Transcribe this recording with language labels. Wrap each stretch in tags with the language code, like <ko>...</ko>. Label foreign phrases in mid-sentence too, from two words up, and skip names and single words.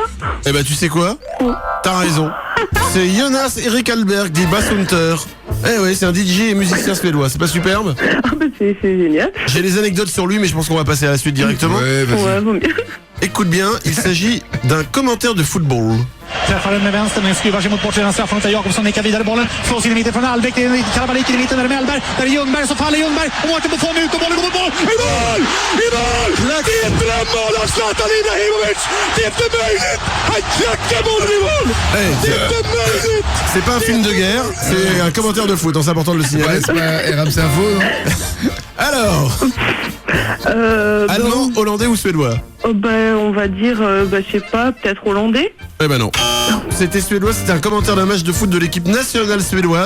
<fr>Eh ben, tu sais quoi? T'as raison. C'est Jonas Erik Alberg, dit Basshunter. Eh oui, c'est un DJ et musicien suédois. C'est pas superbe? Ah bah c'est génial. J'ai les anecdotes sur lui, mais je pense qu'on va passer à la suite directement. Ouais, vas-y. Ouais, vaut mieux. Écoute bien, il s'agit d'un commentaire de football.</fr> <sv>Träffar den med vänster men skruvar sig mot bortre straffpunkten. Jakobsson nickar vidare bollen. Slås in i mitten från Albeck. Det är Karabalik i mitten där är Mellberg. Där är Ljungberg så faller Ljungberg. Och Mårten får ut och bollen går mot mål. I mål! I mål! Det är ett drömmål av Zlatan Ibrahimovic. Det är inte möjligt. Han klackar bollen i mål. Det är inte möjligt.</sv> <fr>C'est pas un film de guerre, c'est un commentaire de foot, c'est important de le signaler. Ouais, c'est pas RMC Info, non? Alors, allemand, hollandais ou suédois? On va dire, je sais pas, peut-être hollandais. Eh ben non. C'était suédois, c'était un commentaire d'un match de foot de l'équipe nationale suédoise.</fr>